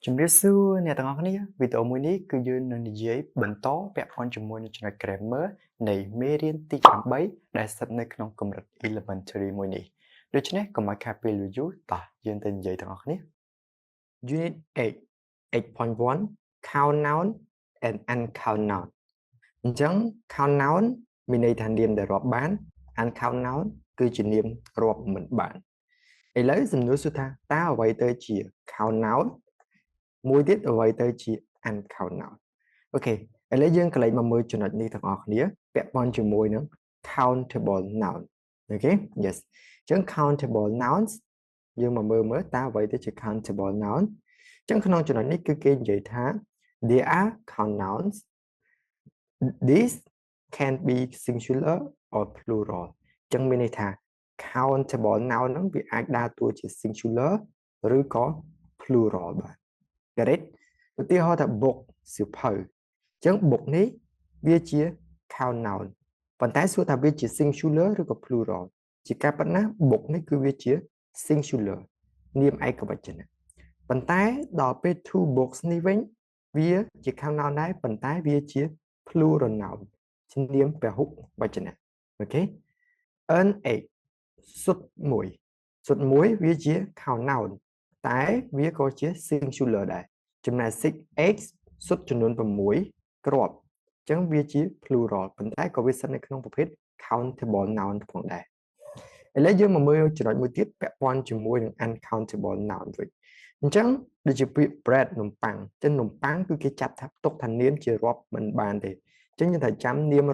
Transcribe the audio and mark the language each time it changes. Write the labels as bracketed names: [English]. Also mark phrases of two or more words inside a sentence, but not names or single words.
[Khmer] ជំរាបសួរអ្នកទាំងអស់គ្នាវីដេអូមួយនេះគឺយើងនឹងនិយាយបន្តពាក់ព័ន្ធជាមួយនឹងចំណុច grammar នៃមេរៀនទី8ដែលស្ថិតនៅក្នុងកម្រិត elementary មួយនេះ ដូច្នេះកុំឲ្យខាតពេលយូរតោះយើងទៅនិយាយទាំងអស់គ្នា [English] Unit 8 8.1 Count noun and uncount noun [Khmer] អញ្ចឹង count noun មានន័យថានាមដែលរាប់បាន [English] uncount noun [Khmer] គឺជានាមរាប់មិនបានឥឡូវសំណួរសួរថាតើអ្វីទៅជា [English] count noun [Khmer] មួយទៀតអ្វីទៅជា [English] uncount noun [Khmer] អូខេឥឡូវយើងកន្លែងមកមើលចំណុចនេះទាំងអស់គ្នាពាក់ព័ន្ធជាមួយនឹង [English] countable noun [Khmer] អូខេ yes អញ្ចឹង [English] countable nouns [Khmer] យើងមកមើលតើអ្វីទៅជា [English] countable noun [Khmer] អញ្ចឹងក្នុងចំណុចនេះគឺគេនិយាយថា [English] there are count nouns these can be singular or plural [Khmer] អញ្ចឹងមានន័យថា [English] countable noun [Khmer] ហ្នឹងវាអាចដើរតួជា singular ឬក៏ plural បាទ [English] get it [Khmer] ឧទាហរណ៍ថា book សៀវភៅអញ្ចឹង book នេះវាជា [English] count noun [Khmer] ប៉ុន្តែសួរថាវាជា singular ឬក៏ plural ជាការពិតណាស់ book នេះគឺវាជា singular នាមឯកវចនៈប៉ុន្តែដល់ពេល [English] two books [Khmer] នេះវិញវាជា [English] count noun [Khmer] ដែរប៉ុន្តែវាជា [English] plural noun [Khmer] ជានាមពហុវចនៈអូខេ earn 8សុទ្ធមួយវាជា [English] count noun [Khmer] តែវាក៏ជា singular ដែរចំណែក 6x សុទ្ធចំនួន6គ្រាប់អញ្ចឹងវាជា plural ប៉ុន្តែក៏វាស្ថិតនៅក្នុងប្រភេទ [English] countable noun [Khmer] ផងដែរឥឡូវយើងមកមើលចំណុចមួយទៀតពាក់ព័ន្ធជាមួយនឹង [English] uncountable noun [Khmer] វិញអញ្ចឹងដូចជាពាក្យ bread នំប៉័ងអញ្ចឹងនំប៉័ងគឺគេចាត់ថាទុកថានាមជារាប់មិនបានទេអញ្ចឹងយើងត្រូវចាំនាម